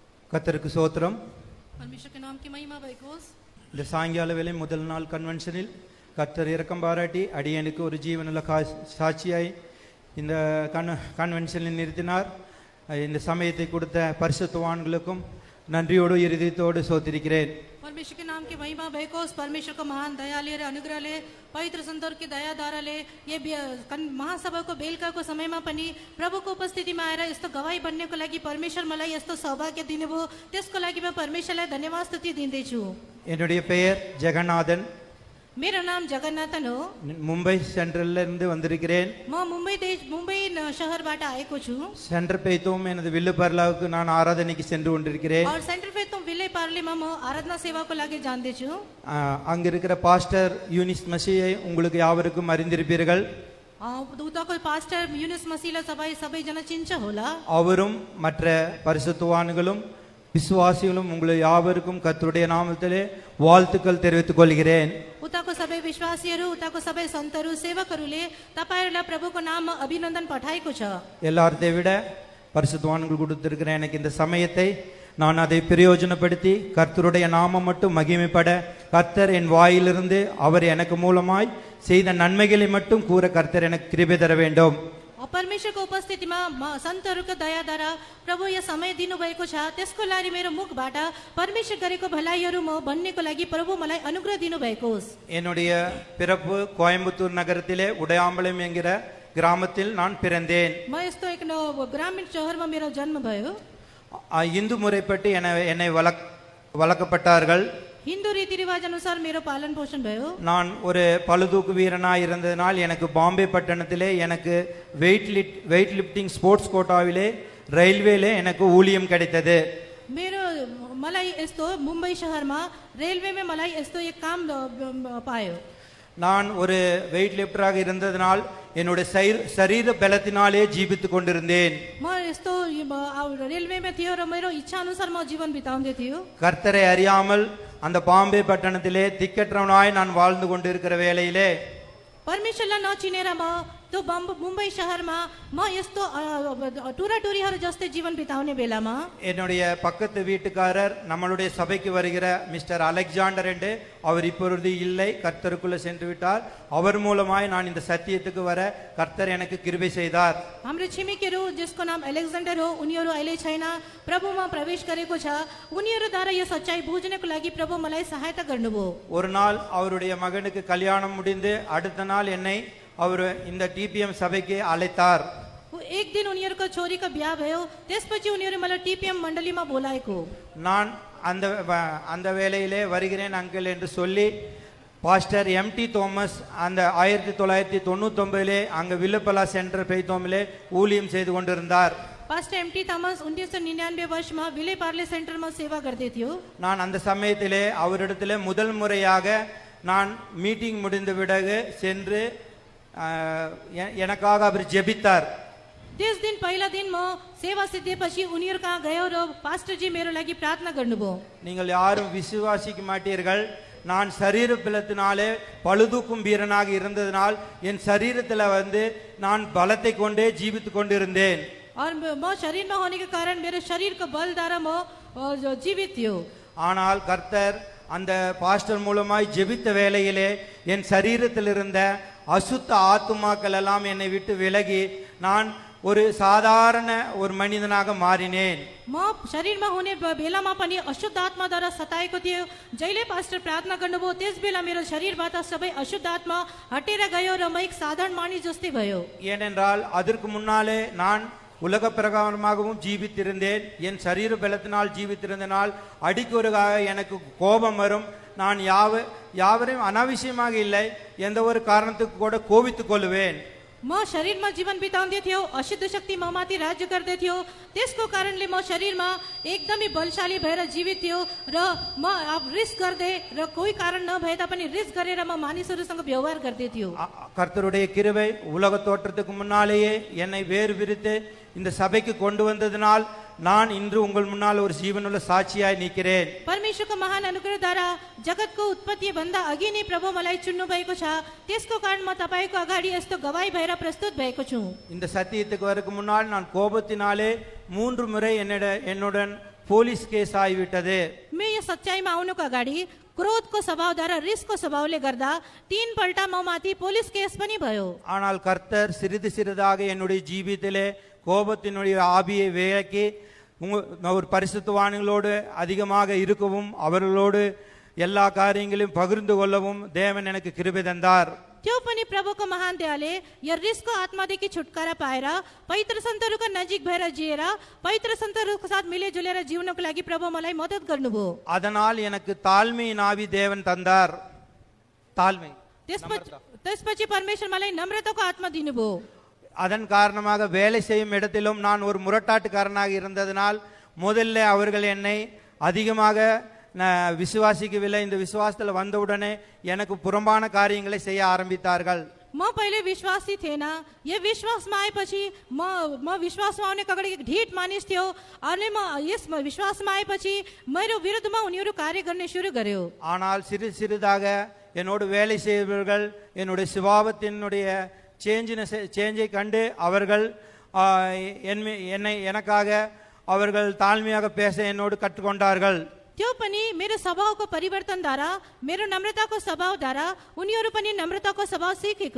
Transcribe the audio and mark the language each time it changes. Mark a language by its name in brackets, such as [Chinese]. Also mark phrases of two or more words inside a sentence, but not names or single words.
[Tamil] கர்த்தருக்கு சோத்திரம். [Nepali] परमेश्वर [Hindi] के नाम की [Nepali] महिमा भएको होस्. [Tamil] இந்த சாயங்கால வேளை முதல் நாள் கன்வென்ஷனில் கர்த்தர் இரக்கம் பாராட்டி அடியனுக்கு ஒரு ஜீவனுள்ள சாட்சியாய் இந்த கன்வென்ஷனில் நிறுத்தினார். இந்த சமயத்தை கொடுத்த பரிசுத்தவான்களுக்கும் நன்றியோடு இருதயத்தோடு சோத்திருக்கிறேன். [Nepali] परमेश्वर [Hindi] के नाम की [Nepali] महिमा भएको होस्. परमेश्वर को महान दयाले र अनुग्रहले पवित्र सन्तोर की दयाद्वाराले ये महासभाको बेलुकाको समयमा पनि प्रभुको उपस्थितिमा आएर यस्तो गवाई बन्नेको लागि परमेश्वर मलाई यस्तो सौभाग्य दिनुभयो. त्यसको लागि म परमेश्वरलाई धन्यवाद स्तुति दिँदैछु. [Tamil] என்னுடைய பெயர் ஜெகநாதன். [Nepali] मेरो नाम जगन्नाथन हो. [Tamil] மும்பை சென்ட்ரல்ல இருந்து வந்திருக்கிறேன். [Nepali] म मुम्बई शहरबाट आएको छु. [Tamil] சென்டர் பெய்தோம் எனது வில்லு பர்லாவுக்கு நான் ஆராதனைக்கு சென்று கொண்டிருக்கிறேன். [Nepali] और सेन्टर फेतोम विले पार्लेमा म आराधना सेवाको लागि जाँदैछु. [Tamil] அங்க இருக்கிற பாஸ்டர் யூனிஸ் மசியை உங்களுக்கு யாவருக்கும் அறிந்திருப்பீர்கள். [Nepali] उताको पास्टर युनिस मसीला सबैजना चिन्छ होला. [Tamil] அவரும் மற்ற பரிசுத்தவான்களும் விசுவாசிகளும் உங்களை யாவருக்கும் கர்த்தருடைய நாமத்திலே வாழ்த்துக்கள் தெரிவித்துக் கொள்கிறேன். [Nepali] उताको सबै विश्वासीहरू उताको सबै सन्तहरू सेवकहरूले तपाईहरुलाई प्रभुको नाममा अभिनन्दन पठाएको छ. [Tamil] எல்லாரதை விட பரிசுத்தவான்கள் கொடுத்திருக்கிற எனக்கு இந்த சமயத்தை நான் அதை பிரயோஜனப்படுத்தி கர்த்தருடைய நாமம் மட்டும் மகிமைப்பட கர்த்தர் என் வாயிலிருந்து அவர் எனக்கு மூலமாய் செய்த நன்மைகளை மட்டும் கூற கர்த்தர் எனக்கு கிருபை தர வேண்டும். [Nepali] परमेश्वरको उपस्थितिमा सन्तहरूको दयाद्वारा प्रभु यो समय दिनुभएको छ. त्यसको लागि मेरो मुखबाट परमेश्वर गरेको भलाइहरू म भन्नेको लागि प्रभु मलाई अनुग्रह दिनुभएको होस्. [Tamil] என்னுடைய பிறப்பு கோயம்புத்தூர் நகரத்திலே உடையாம்பலம் என்கிற கிராமத்தில் நான் பிறந்தேன். [Nepali] म यस्तो एक ग्रामीण शहरमा मेरो जन्म भयो. [Tamil] இந்து முறைப்பட்டு என்னை வளர்க்கப்பட்டார்கள். [Nepali] हिन्दू रीतिरिवाज अनुसार मेरो पालन पोषण भयो. [Tamil] நான் ஒரு பளுதூக்கு வீரனாய் இருந்ததனால் எனக்கு பாம்பே பட்டணத்திலே எனக்கு [English] weight lifting sports [Tamil] கோட்டாவிலே ரயில்வேலே எனக்கு ஊழியம் கிடைத்தது. [Nepali] मेरो मलाई यस्तो मुम्बई शहरमा रेलवेमा मलाई यस्तो एक काम पायो. [Tamil] நான் ஒரு வெயிட் லிஃப்டராக இருந்ததனால் என்னுடைய சரீர பலத்தினாலே ஜீவித்துக் கொண்டிருந்தேன். [Nepali] म यस्तो रेलवेमा थियो र मेरो इच्छा अनुसार म जीवन बिताउँदै थियो. [Tamil] கர்த்தரை அறியாமல் அந்த பாம்பே பட்டணத்திலே திக்கற்றவனாய் நான் வாழ்ந்து கொண்டிருக்கிற வேளையிலே [Nepali] परमेश्वरलाई नचिनेर म त्यो मुम्बई शहरमा म यस्तो टुराटुरीहरू जस्तै जीवन बिताउने बेलामा [Tamil] என்னுடைய பக்கத்து வீட்டுக்காரர் நம்மளுடைய சபைக்கு வருகிற மிஸ்டர் அலெக்சாண்டர் என்று அவர் இப்பொழுது இல்லை, கர்த்தருக்குள்ள சென்று விட்டார். அவர் மூலமாய் நான் இந்த சத்தியத்துக்கு வர கர்த்தர் எனக்கு கிருபை செய்தார். [Nepali] हाम्रो छिमेकीहरू जसको नाम अलेक्जेन्डर हो उनीहरू अहिले छैन, प्रभुमा प्रवेश गरेको छ. उनीहरूद्वारा यो सच्चाई बुझ्नको लागि प्रभु मलाई सहायता गर्नुभयो. [Tamil] ஒரு நாள் அவருடைய மகனுக்கு கல்யாணம் முடிந்து அடுத்த நாள் என்னை அவர் இந்த டிபிஎம் சபைக்கு அழைத்தார். [Nepali] एक दिन उनीहरूको छोरीको बिहा भयो. त्यसपछि उनीहरू मलाई टिपिएम मण्डलीमा बोलाएको. [Tamil] நான் அந்த வேளையிலே வருகிறேன் அங்கிள் என்று சொல்லி பாஸ்டர் எம்டி தோமஸ் அந்த 1999 அங்க வில்லப்பலா சென்டர் பெய்தோமிலே ஊழியம் செய்து கொண்டிருந்தார். [Nepali] पास्टर एमटी थॉमस 1999 वर्षमा विले पार्ले सेन्टरमा सेवा गर्दै थियो. [Tamil] நான் அந்த சமயத்திலே அவரிடத்திலே முதல் முறையாக நான் மீட்டிங் முடிந்த பிறகு சென்று எனக்காக அவர் ஜெபித்தார். [Nepali] त्यस दिन पहिला दिन म सेवा सिद्धिएपछि उनीहरु कहाँ गयो र पास्टरजी मेरो लागि प्रार्थना गर्नुभयो. [Tamil] நீங்கள் யாரும் விசுவாசிக்க மாட்டீர்கள். நான் சரீர பலத்தினாலே பழுதூக்கும் வீரனாக இருந்ததனால் என் சரீரத்தில் நான் பலத்தை கொண்டே ஜீவித்துக் கொண்டிருந்தேன். [Nepali] और म शरीरमा होनेको कारण मेरो शरीरको बलद्वारा म जीवित थियो. [Tamil] ஆனால் கர்த்தர் அந்த பாஸ்டர் மூலமாய் ஜெபித்த வேளையிலே என் சரீரத்தில் இருந்த அசுத்த ஆத்துமாக்கள் எல்லாம் என்னை விட்டு விலகி நான் ஒரு சாதாரண ஒரு மனிதனாக மாறினேன். [Nepali] म शरीरमा हुने बेलामा पनि अशुद्ध आत्माद्वारा सताएको थियो. जहिले पास्टर प्रार्थना गर्नुभयो त्यस बेला मेरो शरीरबाट सबै अशुद्ध आत्मा हटेर गयो र म एक साधारण मानिस जस्तै भयो. [Tamil] ஏனென்றால் அதற்கு முன்னாலே நான் உலக பிரகாரமாகவும் ஜீவித்திருந்தேன். என் சரீர பலத்தினால் ஜீவித்திருந்தனால் அடிக்கொருக்காக எனக்கு கோபம் வரும். நான் யாவரையும் அனாவசியமாக இல்லை, எந்த ஒரு காரணத்துக்கு கூட கோபித்துக் கொள்வேன். [Nepali] म शरीरमा जीवन बिताउँदै थियो. अशुद्ध शक्ति ममाथि राज्य गर्दै थियो. त्यसको कारणले म शरीरमा एकदमै बलशाली भएर जीवित थियो र म रिस्क गर्दै र कोही कारण नभए तापनि रिस्क गरेर म मानिसहरूसँग व्यवहार गर्दै थियो. [Tamil] கர்த்தருடைய கிருபை உலக தோற்றத்துக்கு முன்னாலேயே என்னை வேறு விரித்து இந்த சபைக்கு கொண்டு வந்ததனால் நான் இன்று உங்கள் முன்னால் ஒரு ஜீவனுள்ள சாட்சியாய் நிற்கிறேன். [Nepali] परमेश्वरको महान अनुग्रहद्वारा जगतको उत्पत्ति भन्दा अघि नै प्रभु मलाई चुन्नु भएको छ. त्यसको कारण म तपाईको अगाडि यस्तो गवाही भएर प्रस्तुत भएको छु. [Tamil] இந்த சத்தியத்துக்கு வரக்கு முன்னால் நான் கோபத்தினாலே 3 முறை என்னுடன் [English] police case [Tamil] ஆகிவிட்டது. [Nepali] मे यो सच्चाइमा आउनुको अगाडि क्रोधको स्वभावद्वारा रिसको स्वभावले गर्दा 3 पल्टा म माथि [English] police case [Nepali] पनि भयो. [Tamil] ஆனால் கர்த்தர் சிறிது சிறிதாக என்னுடைய ஜீவியத்திலே கோபத்தினுடைய ஆவியை விலக்கி ஒரு பரிசுத்தவான்களோடு அதிகமாக இருக்கவும் அவர்களோடு எல்லா காரியங்களையும் பகிர்ந்து கொள்ளவும் தேவன் எனக்கு கிருபை தந்தார். [Nepali] त्यो पनि प्रभुको महान दयाले यो रिसको आत्मादेखि छुटकारा पाएर पवित्र सन्तहरूको नजिक भएर जिएर पवित्र सन्तहरूको साथ मिलेजुलेर जिउनको लागि प्रभु मलाई मद्दत गर्नुभयो. [Tamil] அதனால் எனக்கு தாழ்மையின் ஆவி தேவன் தந்தார். தாழ்மை. [Nepali] त्यसपछि परमेश्वर मलाई नम्रताको आत्मा दिनुभयो. [Tamil] அதன் காரணமாக வேலை செய்யும் இடத்திலும் நான் ஒரு முரட்டாட்டுக்காரனாக இருந்ததனால் முதல்ல அவர்கள் என்னை அதிகமாக விசுவாசிக்கவில்லை. இந்த விசுவாசத்தில் வந்தவுடனே எனக்கு புறம்பான காரியங்களை செய்ய ஆரம்பித்தார்கள். [Nepali] म पहिले विश्वासी थिएन. यो विश्वासमा आएपछि म विश्वासमा आउनेको अगाडि ढिट मानिस थियो अनि म यस विश्वासमा आएपछि मेरो विरुद्धमा उनीहरू कार्य गर्ने सुरु गर्यो. [Tamil] ஆனால் சிறிது சிறிதாக என்னோடு வேலை செய்பவர்கள் என்னுடைய சுபாவத்தினுடைய சேஞ்சை கண்டு அவர்கள் எனக்காக அவர்கள் தாழ்மையாக பேச என்னோடு கற்றுக்கொண்டார்கள். [Nepali] त्यो पनि मेरो स्वभावको परिवर्तनद्वारा मेरो नम्रताको स्वभावद्वारा उनीहरू पनि नम्रताको स्वभाव सिकेको.